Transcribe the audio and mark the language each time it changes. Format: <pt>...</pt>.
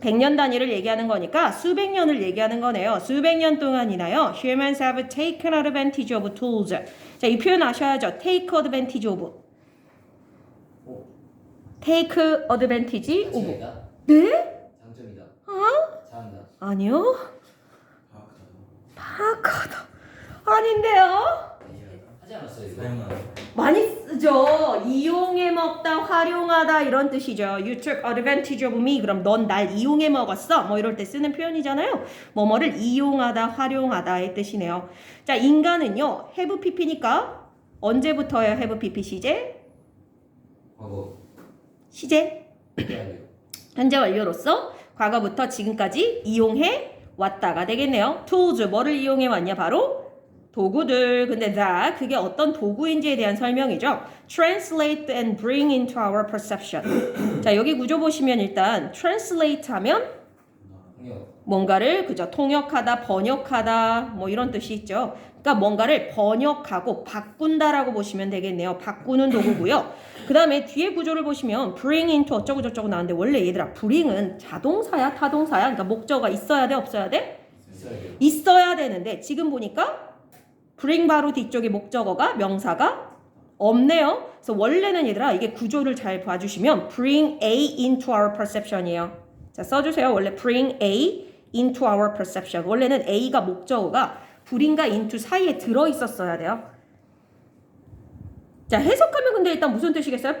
<ko>100년 단위를 얘기하는 거니까 수백 년을 얘기하는 거네요. 수백 년 동안이나요.</ko> <en>Humans have taken advantage of tools.</en> <ko>자, 이 표현 아셔야죠.</ko> <en>Take advantage of. 오, Take advantage of.</en> <ko>장점이다. 네? 장점이다. 어? 잘한다. 아니요. 파악하다. 아닌데요. 하지 않았어요 이거? 많이 쓰죠. 이용해 먹다, 활용하다 이런 뜻이죠.</ko> <en>You took advantage of me.</en> <ko>그럼 넌 날 이용해 먹었어. 뭐 이럴 때 쓰는 표현이잖아요. 뭐뭐를 이용하다, 활용하다의 뜻이네요. 자, 인간은요. have pp니까 언제부터예요? have pp 시제? 과거. 시제? 해야 현재 완료로서 과거부터 지금까지 이용해 왔다가 되겠네요. tools 뭐를 이용해 왔냐? 바로 도구들. 근데 that 그게 어떤 도구인지에 대한 설명이죠.</ko> <en>Translate and bring into our perception.</en> <ko>자, 여기 구조 보시면 일단 translate 하면 통역. 뭔가를 그죠 통역하다, 번역하다 뭐 이런 뜻이 있죠. 그러니까 뭔가를 번역하고 바꾼다라고 보시면 되겠네요. 바꾸는 도구고요. 그 다음에 뒤에 구조를 보시면 bring into 어쩌고 저쩌고 나왔는데 원래 얘들아 bring은 자동사야 타동사야? 그러니까 목적어가 있어야 돼 없어야 돼? 있어야 돼요. 있어야 되는데 지금 보니까 bring 바로 뒤쪽에 목적어가 명사가 없네요. 그래서 원래는 얘들아 이게 구조를 잘 봐주시면</ko> <en>bring A into our perception</en> <ko>이에요. 자, 써주세요. 원래</ko> <en>bring A into our perception.</en> <ko>원래는 A가 목적어가 bring과 into 사이에 들어있었어야 돼요. 자, 해석하면 근데 일단 무슨 뜻이겠어요?</ko>